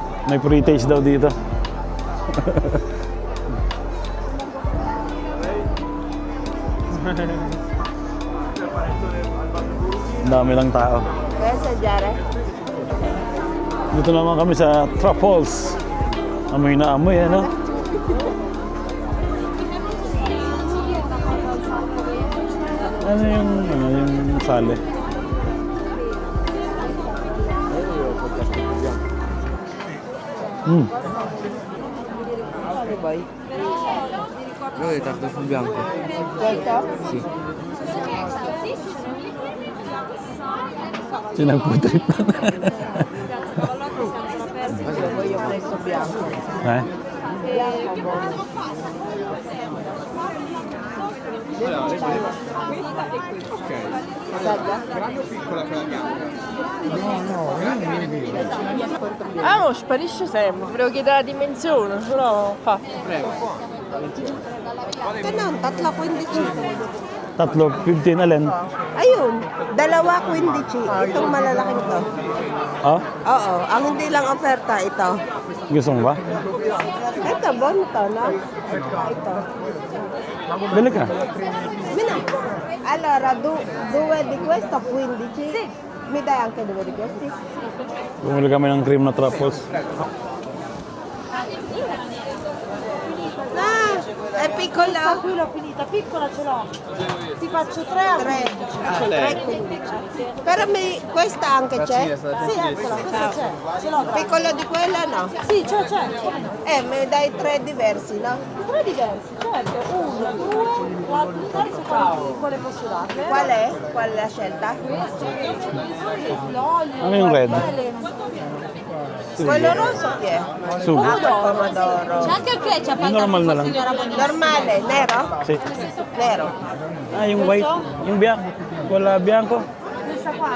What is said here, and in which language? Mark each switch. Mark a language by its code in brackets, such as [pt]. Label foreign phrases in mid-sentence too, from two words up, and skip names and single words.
[tl] May pre-taste daw dito. Ang dami lang tao. Kaya sa Jare? Dito naman kami sa Truffles. Amoy na amoy, ano? Ano yung sale? [it] Io è tardo sul bianco. Questo? Sì. [tl] Sinagputrip na. [it] Io voglio questo bianco. Eh? Bianco buono. Ah, no, sparisce sempre. Volevo chiedere la dimensione, però fa. [tl] Ganun, tatlo 15. Tatlo, 15 alin? Ayun, dalawa 15. Itong malalaking to. Ah? Oo, ang hindi lang oferta ito. Gusto mo ba? Ito, bonito, no? Ito. Bili ka. [it] Mina. Allora, due di questo 15. Sì. Mi dai anche due di questi? [tl] Bumili kami ng cream na truffles. [it] Ah, è piccola. Qui l'ho finita, piccola ce l'ho. Ti faccio 3 a 3. Però questa anche c'è? Sì, eccola, questa c'è. Ce l'ho. Piccolo di quella no? Sì, c'è. Mi dai 3 diversi, no? 3 diversi, certo. 1, 2, 4, terzo, quale posso darle? Qual è? Qual è la scelta? L'olio, [tl] Ano yung red? [it] Quello rosso chi è? Sugo. Ah, quel pomodoro. C'è anche il ketchup, [tl] Yung normal na lang. [it] Normale, nero? Si. Nero. [tl] Ah, yung white. Yung bianco. Wala bianco. [it] questa qua?